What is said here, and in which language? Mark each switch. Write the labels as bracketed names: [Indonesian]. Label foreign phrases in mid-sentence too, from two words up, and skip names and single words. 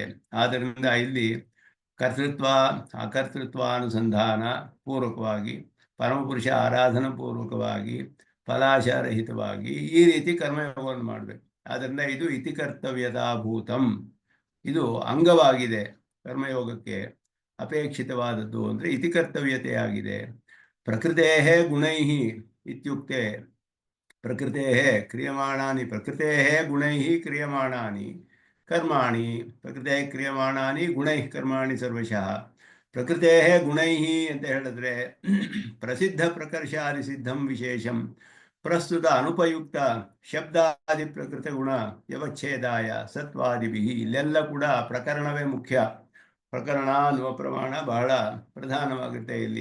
[Kannada] ಆದ್ದರಿಂದ ಇಲ್ಲಿ ಕರ್ತೃತ್ವ ಅಕರ್ತೃತ್ವಾನುಸಂಧಾನ ಪೂರ್ವಕವಾಗಿ, ಪರಮಪುರುಷ ಆರಾಧನಾ ಪೂರ್ವಕವಾಗಿ, ಫಲಾಶರಹಿತವಾಗಿ ಈ ರೀತಿ ಕರ್ಮಯೋಗವನ್ನು ಮಾಡಬೇಕು. ಆದ್ದರಿಂದ ಇದು [Sanskrit] ಇತಿ ಕರ್ತವ್ಯತಾಭೂತಂ, [Kannada] ಇದು ಅಂಗವಾಗಿದೆ ಕರ್ಮಯೋಗಕ್ಕೆ. ಅಪೇಕ್ಷಿತವಾದದ್ದು ಅಂದರೆ ಇತಿ ಕರ್ತವ್ಯತೆಯಾಗಿದೆ. [Sanskrit] ಪ್ರಕೃತೇಃ ಗುಣೈಃ ಇತ್ಯುಕ್ತೆ ಪ್ರಕೃತೇಃ ಕ್ರಿಯಮಾಣಾನಿ ಪ್ರಕೃತೇಃ ಗುಣೈಃ ಕ್ರಿಯಮಾಣಾನಿ ಕರ್ಮಾಣಿ ಪ್ರಕೃತೇಃ ಕ್ರಿಯಮಾಣಾನಿ ಗುಣೈಃ ಕರ್ಮಾಣಿ ಸರ್ವಶಃ. ಪ್ರಕೃತೇಃ ಗುಣೈಃ [Kannada] ಅಂತ ಹೇಳಿದ್ರೆ [Sanskrit] ಪ್ರಸಿದ್ಧ ಪ್ರಕರ್ಷಾದಿ ಸಿದ್ಧಂ ವಿಶೇಷಂ ಪ್ರಸ್ತುತ ಅನುಪಯುಕ್ತ ಶಬ್ದಾದಿ ಪ್ರಕೃತ ಗುಣ ವ್ಯವಚ್ಛೇದಾಯ ಸತ್ವಾದಿಭಿ. [Kannada] ಇಲ್ಲೆಲ್ಲ ಕೂಡ ಪ್ರಕರಣವೇ ಮುಖ್ಯ. ಪ್ರಕರಣ ಅನ್ನುವ ಪ್ರಮಾಣ ಬಹಳ ಪ್ರಧಾನವಾಗುತ್ತೆ ಇಲ್ಲಿ.